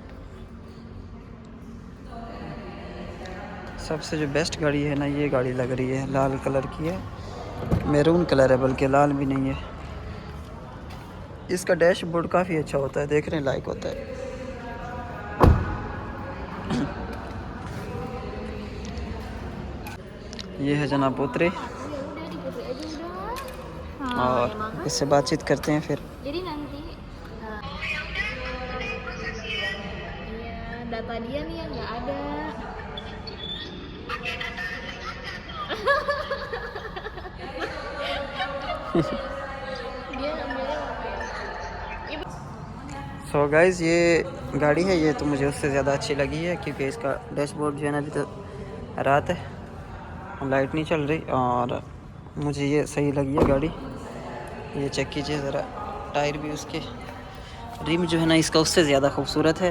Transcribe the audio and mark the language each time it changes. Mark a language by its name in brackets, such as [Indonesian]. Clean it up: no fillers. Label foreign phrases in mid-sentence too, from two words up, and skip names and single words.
[Hindi] सबसे जो बेस्ट गाड़ी है ना, ये गाड़ी लग रही है, लाल कलर की है, [English] maroon colour [Hindi] है, बल्कि लाल भी नहीं है। इसका डैशबोर्ड काफ़ी अच्छा होता है, देखने लायक होता है। ये है जनाब उतरे और इससे बातचीत करते हैं फिर। [Indonesian] Jadi nanti iya data dia nih yang nggak ada. Dia ambilnya apa ya? [English] so guys [Hindi] ये गाड़ी है, ये तो मुझे उससे ज़्यादा अच्छी लगी है क्योंकि इसका डैशबोर्ड जो है ना, अभी तो रात है, लाइट नहीं चल रही और मुझे ये सही लगी है गाड़ी। ये चेक कीजिए ज़रा, टायर भी उसके, रिम जो है ना इसका उससे ज़्यादा खूबसूरत है।